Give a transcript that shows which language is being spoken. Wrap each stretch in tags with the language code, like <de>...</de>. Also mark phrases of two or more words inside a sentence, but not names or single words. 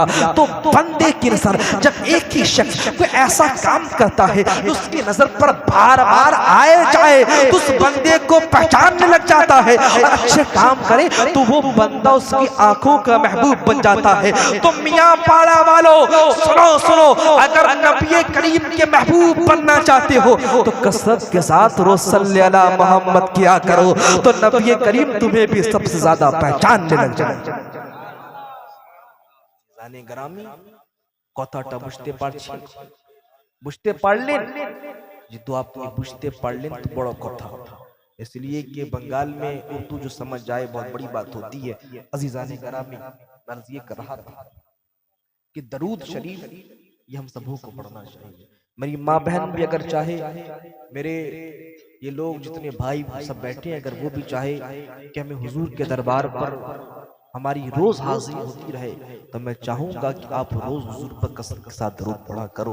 <ur>تو بندے کی نظر جب ایک ہی شخص کوئی ایسا کام کرتا ہے اس کی نظر پر بار بار آئے جائے تو اس بندے کو پہچاننے لگ جاتا ہے، اور اچھے کام کرے تو وہ بندہ اس کی آنکھوں کا محبوب بن جاتا ہے۔ تو میاں پاڑا والو سنو، اگر نبی کریم کے محبوب بننا چاہتے ہو تو کثرت کے ساتھ روز</ur> <ar>صلی علی محمد</ar> <ur>کیا کرو تو نبی کریم تمہیں بھی سب سے زیادہ پہچاننے لگ جائے۔</ur> <bn>জানে গ্রামে কথাটা বুঝতে পারছেন? বুঝতে পারলেন? যদি আপনি বুঝতে পারলেন তো বড় কথা,</bn> <ur>اس لیے کہ بنگال میں اردو جو سمجھ جائے بہت بڑی بات ہوتی ہے۔ عزیزان گرامی، عرض یہ کر رہا تھا کہ درود شریف یہ ہم سبوں کو پڑھنا چاہیے۔ میری ماں بہن بھی اگر چاہے، میرے یہ لوگ جتنے بھائی سب بیٹھے ہیں، اگر وہ بھی چاہے کہ ہمیں حضور کے دربار پر ہماری روز حاضری ہوتی رہے، تو میں چاہوں گا کہ آپ روز حضور پر کثرت کے ساتھ درود پڑھا کرو۔</ur>